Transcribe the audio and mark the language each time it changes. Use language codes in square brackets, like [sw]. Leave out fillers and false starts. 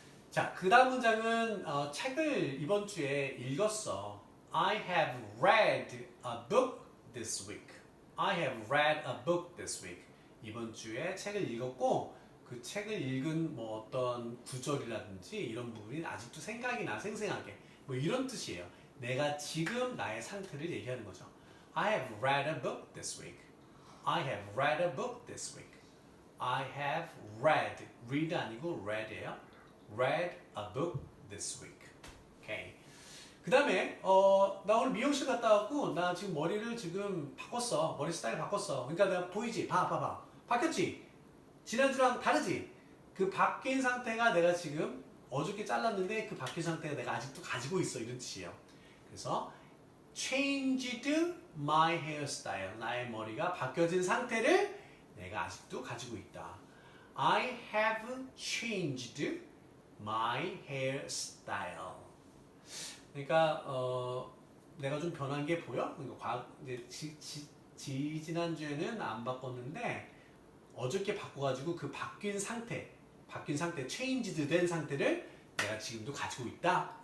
[ko] 자, 그 다음 문장은 책을 이번 주에 읽었어. [en] I have read a book this week. I have read a book this week. [ko] 이번 주에 책을 읽었고 그 책을 읽은 뭐 어떤 구절이라든지 이런 부분이 아직도 생각이 나 생생하게 뭐 이런 뜻이에요. 내가 지금 나의 상태를 얘기하는 거죠. [en] I have read a book this week. I have read a book this week. I have read. [ko] read 아니고 read예요. [en] read a book this week. 오케이. [ko] 그 다음에 나 오늘 미용실 갔다 왔고 나 지금 머리를 지금 바꿨어. 머리 스타일 바꿨어. 그러니까 내가 보이지? 봐봐. 바뀌었지? 지난주랑 다르지? 그 바뀐 상태가 내가 지금 어저께 잘랐는데 그 바뀐 상태가 내가 아직도 가지고 있어. 이런 뜻이에요. 그래서 [en] changed my hairstyle. [ko] 나의 머리가 바뀌어진 상태를 내가 아직도 가지고 있다. [en] I have changed my hairstyle. [ko] 그러니까 내가 좀 변한 게 보여? 그러니까 이제 지난주에는 안 바꿨는데 어저께 바꿔가지고 그 바뀐 상태 changed 된 상태를 내가 지금도 가지고 있다.